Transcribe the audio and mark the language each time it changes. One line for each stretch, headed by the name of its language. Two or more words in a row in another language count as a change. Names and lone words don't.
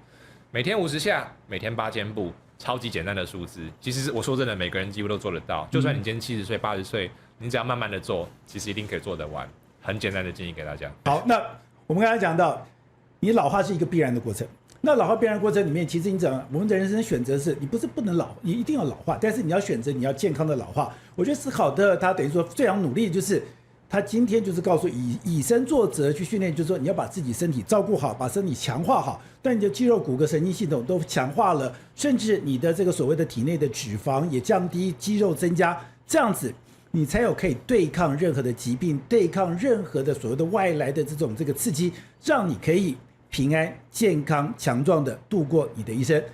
Chinese: 每天50下，每天8000步，超級簡單的數字。其實我說真的，每個人幾乎都做得到。就算你今天70歲、80歲，你只要慢慢的做，其實一定可以做得完。很簡單的建議給大家。好，那我們剛才講到，你老化是一個必然的過程。那老化必然的過程裡面，其實你講我們的人生選擇是，你不是不能老，你一定要老化，但是你要選擇你要健康的老化。我覺得思考的他等於说非常努力，就是他今天就是告訴以身作則去訓練，就是說你要把自己身體照顧好，把身體強化好，但你的肌肉、骨骼、神經系統都強化了，甚至你的這個所謂的體內的脂肪也降低，肌肉增加，這樣子你才有可以對抗任何的疾病，對抗任何的所謂的外來的這個刺激，讓你可以平安、健康、強壯的度過你的一生。